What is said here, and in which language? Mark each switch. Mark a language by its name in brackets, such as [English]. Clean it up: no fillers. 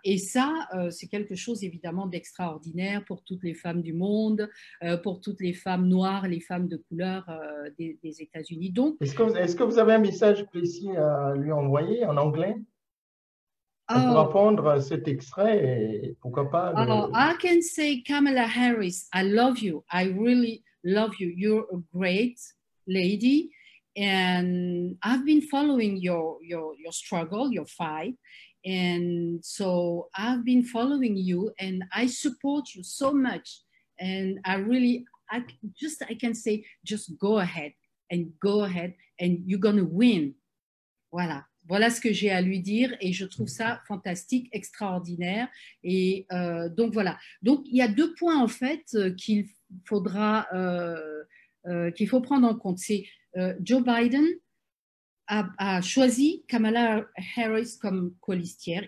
[French] Et ça, c'est quelque chose évidemment d'extraordinaire pour toutes les femmes du monde, pour toutes les femmes noires, les femmes de couleur des États-Unis. Donc, est-ce que vous avez un message précis à lui envoyer en anglais? On pourra prendre cet extrait et pourquoi pas. [English] I can say, Kamala Harris, I love you. I really love you. You're a great lady, and I've been following your struggle, your fight. And so I've been following you and I support you so much. And I can say, just go ahead and you're going to win. [French] Voilà. Voilà ce que j'ai à lui dire et je trouve ça fantastique, extraordinaire. Et donc voilà. Donc il y a deux points en fait qu'il faut prendre en compte. C'est Joe Biden a choisi Kamala Harris comme colistière.